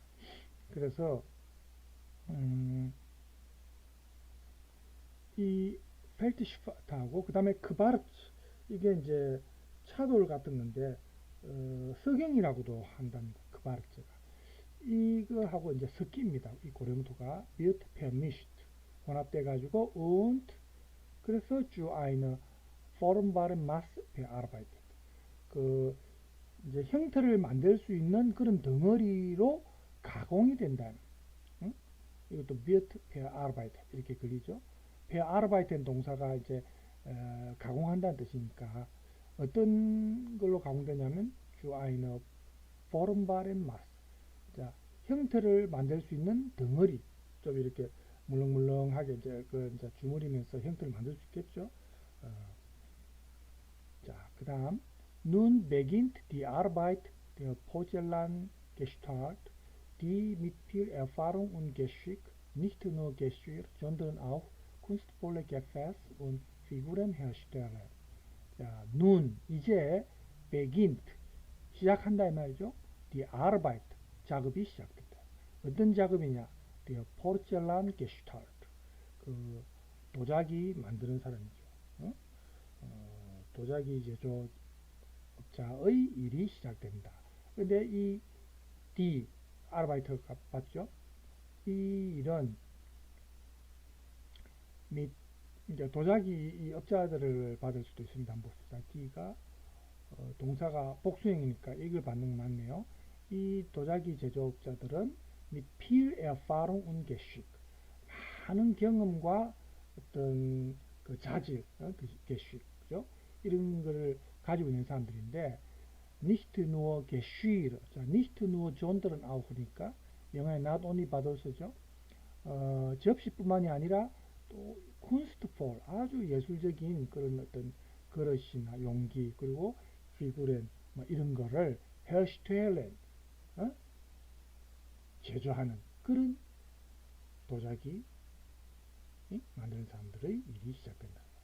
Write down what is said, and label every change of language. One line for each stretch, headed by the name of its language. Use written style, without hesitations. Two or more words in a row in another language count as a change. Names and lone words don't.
Korean: 그래서 이 펠트슈파트하고 그 다음에 크바르츠 이게 이제 차돌 같은 건데 석영이라고도 한답니다. 크바르츠가 이거하고 이제 섞입니다. 이 고령토가
German: wird vermischt
Korean: 혼합돼 가지고 und 그래서
German: zu einer formbaren Masse
Korean: bearbeitet 이제 형태를 만들 수 있는 그런 덩어리로 가공이 된다는 이것도
German: wird bearbeitet
Korean: 이렇게 걸리죠. bearbeiten 동사가 이제 가공한다는 뜻이니까 어떤 걸로 가공되냐면
German: zu einer formbaren Masse
Korean: 자, 형태를 만들 수 있는 덩어리 좀 이렇게 물렁물렁하게 이제 이제 주무리면서 형태를 만들 수 있겠죠. 자, 그다음
German: Nun beginnt die Arbeit der Porzellangestalt, die mit viel Erfahrung und Geschick nicht nur Geschirr, sondern auch kunstvolle Gefäß und Figuren herstellen.
Korean: 자, nun, 이제 beginnt, 시작한다 이 말이죠.
German: Die Arbeit,
Korean: 작업이 시작된다. 어떤 작업이냐?
German: Der Porzellangestalt,
Korean: 그 도자기 만드는 사람이죠. 도자기 제조업자의 일이 시작된다. 근데 이
German: die Arbeiter
Korean: 가 봤죠? 이 일은 및 이제 도자기 이 업자들을 받을 수도 있습니다. 한번 봅시다. d가 동사가 복수형이니까 이걸 받는 거 맞네요. 이 도자기 제조업자들은
German: mit viel Erfahrung und Geschick,
Korean: 많은 경험과 어떤 그 자질, Geschick, 그죠? 이런 거를 가지고 있는 사람들인데,
German: nicht nur Geschirr,
Korean: 자,
German: nicht nur sondern auch
Korean: 니까 영어에
English: not only but also
Korean: 죠. 접시뿐만이 아니라 또 kunstvoll, 아주 예술적인 그런 어떤 그릇이나 용기, 그리고 피구렌 뭐 이런 거를 herstellen, 제조하는 그런 도자기 만드는 사람들의 일이 시작된다.